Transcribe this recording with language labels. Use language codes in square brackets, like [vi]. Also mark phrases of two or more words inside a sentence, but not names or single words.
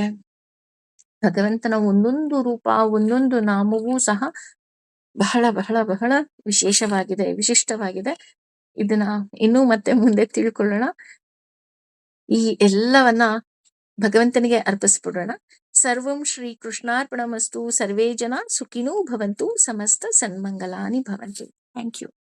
[kn] ಭಗವಂತನ ಒಂದೊಂದು ರೂಪ, ಒಂದೊಂದು ನಾಮವೂ ಸಹ ಬಹಳ ಬಹಳ ಬಹಳ ವಿಶಿಷ್ಟವಾಗಿದೆ. ಇದನ್ನ ಇನ್ನೂ ಮತ್ತೆ ಮುಂದೆ ತಿಳ್ಕೊಳ್ಳೋಣ. ಈ ಎಲ್ಲವನ್ನ ಭಗವಂತನಿಗೆ ಅರ್ಪಿಸ್ಬಿಡೋಣ. [sa] ಸರ್ವಂ ಶ್ರೀ ಕೃಷ್ಣಾರ್ಪಣಮಸ್ತು. ಸರ್ವೇ ಜನ ಸುಖಿನೋ ಭವಂತು. ಸಮಸ್ತ ಸನ್ಮಂಗಲಾನಿ ಭವಂತು. [en] Thank you.